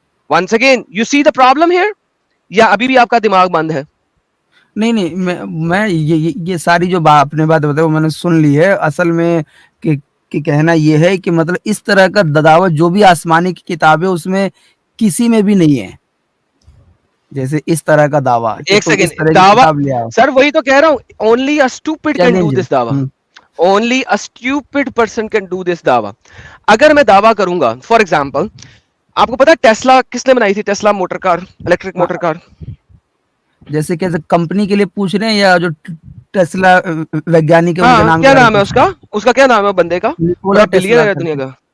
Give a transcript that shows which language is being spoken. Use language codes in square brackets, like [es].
[en] once again you see the problem here, [ur] یا ابھی بھی آپ کا دماغ بند ہے؟ نہیں میں یہ ساری جو آپ نے بات بتائی وہ میں نے سن لی ہے. اصل میں کہ کہنا یہ ہے کہ مطلب اس طرح کا دعوت جو بھی آسمانی کی کتاب ہے اس میں کسی میں بھی نہیں ہے, جیسے اس طرح کا دعویٰ. ایک سیکنڈ, دعویٰ سر وہی تو کہہ رہا ہوں, [en] only a stupid can do this دعویٰ, only a stupid person can do this دعویٰ. [ur] اگر میں دعویٰ کروں گا فار ایگزامپل, آپ کو پتا ٹیسلا کس نے بنائی تھی؟ Tesla motor car, electric motor car. جیسے کہ کمپنی کے لیے پوچھ رہے ہیں یا جو ٹیسلا ویگیانک ہے ان کا نام کیا نام ہے اس کا کیا نام ہے بندے کا؟ بڑا بلینئر ہے دنیا کا.